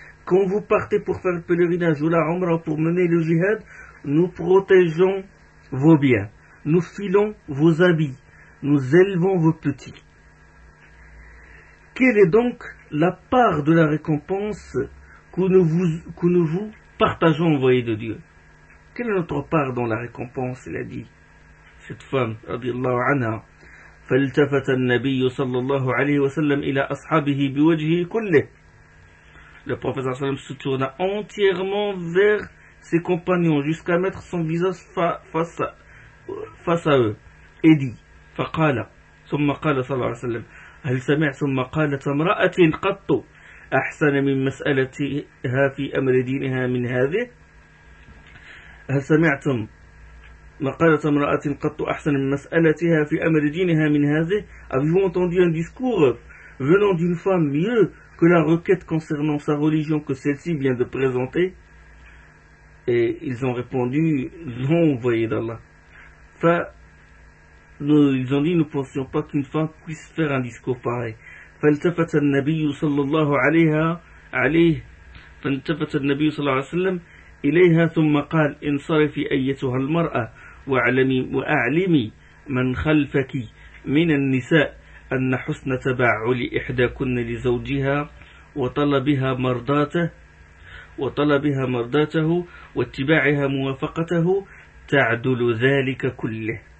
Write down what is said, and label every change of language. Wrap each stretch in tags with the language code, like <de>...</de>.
<fr>Quand vous partez pour faire le pèlerinage ou la umra pour mener le jihad, nous protégeons vos biens, nous filons vos habits, nous élevons vos petits. Quelle est donc la part de la récompense que nous vous partageons, envoyé de Dieu. Quelle est notre part dans la récompense, il a dit. Cette femme,</fr> <ar>radiallahu anha, فالتفت النبي صلى الله عليه وسلم الى اصحابه بوجهه كله.</ar> <fr>Le professeur sallam se tourna entièrement vers ses compagnons jusqu'à mettre son visage face à eux et dit</fr> <ar>فقال ثم قال صلى الله عليه وسلم هل سمعتم قالت امرأة قط احسن من مسألتها في امر دينها من هذه هل سمعتم مقالة امرأة قط أحسن من مسألتها في أمر دينها من هذه.</ar> <fr>Avez-vous entendu un discours venant d'une femme mieux que la requête concernant sa religion que celle-ci vient de présenter? Et ils ont répondu non, envoyé d'Allah. Ils ont dit, nous ne pensions pas qu'une femme puisse faire un discours pareil.</fr> <ar>فالتفت النبي صلى الله عليه وسلم إليها ثم قال انصرفي أيتها المرأة وأعلمي من خلفك من النساء أن حسن تبعل إحداكن لزوجها وطلبها مرضاته واتباعها موافقته تعدل ذلك كله.</ar>